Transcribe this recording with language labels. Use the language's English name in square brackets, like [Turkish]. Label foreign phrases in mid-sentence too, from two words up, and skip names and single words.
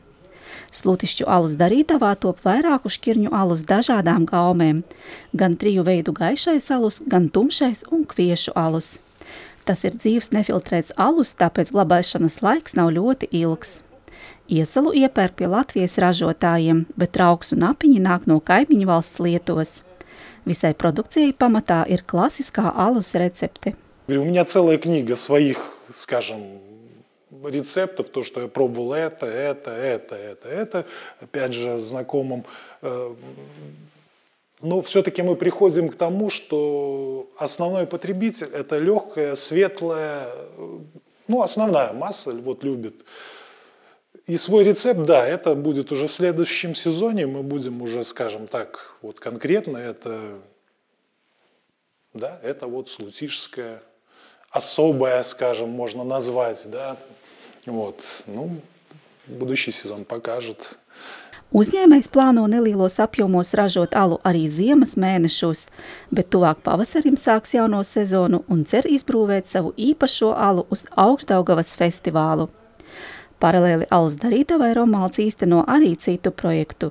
[Latvian] Slutišķu alus darītavā top vairāku šķirņu alus dažādām gaumēm, gan 3 veidu gaišais alus, gan tumšais un kviešu alus. Tas ir dzīves nefiltrēts alus, tāpēc glabāšanas laiks nav ļoti ilgs. Iesalu iepērk pie Latvijas ražotājiem, bet trauks un apiņi nāk no kaimiņu valsts Lietuvas. Visai продукцией pamatā ir klasiskā alus recepte. [Russian] У меня целая книга своих, скажем, рецептов, то, что я пробовал это, опять же, знакомым. Но все-таки мы приходим к тому, что основной потребитель – это легкая, светлая, основная масса вот любит. И свой рецепт, да, это будет уже в следующем сезоне, мы будем уже, скажем так, вот конкретно это вот слутишская, особая, скажем, можно назвать, да, будущий сезон покажет. [Latvian] Uzņēmējs plāno nelielos apjomos ražot alu arī ziemas mēnešos, bet tuvāk pavasarim sāks jauno sezonu un cer izbrūvēt savu īpašo alu uz Augšdaugavas festivālu. Paralēli alus darītavai Romualds īsteno arī citu projektu.